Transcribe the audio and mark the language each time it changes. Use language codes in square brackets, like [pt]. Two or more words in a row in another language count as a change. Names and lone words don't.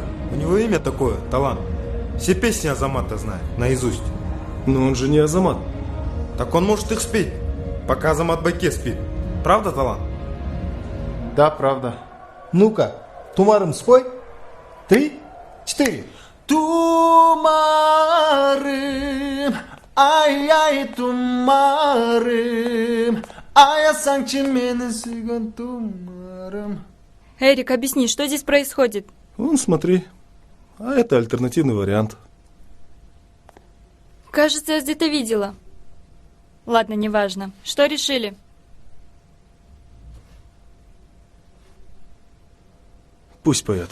[ru] У него имя такое, талант. Все песни Азамата знает, наизусть. Но он же не Азамат. Так он может их спеть, пока Азамат Байке спит. Правда, талант? Да, правда. Ну-ка, тумарым спой. 3, 4. [ky] Тумарым, ай ай тумарым, ай санки мени сүйгөн тумарым. [ru] Эрик, объясни, что здесь происходит? Вон, смотри. А это альтернативный вариант. Кажется, я где-то видела. Ладно, неважно. Что решили? Пусть поет.